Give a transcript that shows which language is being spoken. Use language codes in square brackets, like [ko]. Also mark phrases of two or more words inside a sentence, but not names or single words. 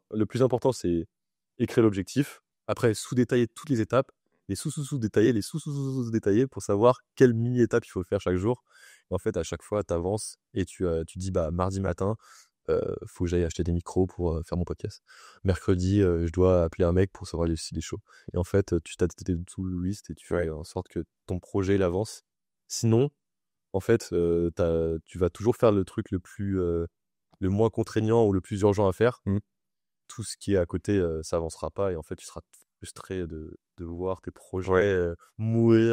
[fr] Le plus important, c'est écrire l'objectif. Après, sous-détailler toutes les étapes, les sous-sous-sous-détailler, les sous-sous-sous-détailler pour savoir quelle mini-étape il faut faire chaque jour. Et en fait, à chaque fois, tu avances et tu dis, bah, mardi matin, faut que j'aille acheter des micros pour faire mon podcast. Mercredi, je dois appeler un mec pour savoir s'il est chaud. Et en fait, tu t'as tes [en] to-do list [fr] et tu fais en sorte que ton projet il avance. Sinon, en fait, tu vas toujours faire le truc le moins contraignant ou le plus urgent à faire. Mmh. Tout ce qui est à côté, ça avancera pas et en fait, tu seras frustré de voir tes projets Ouais, mourir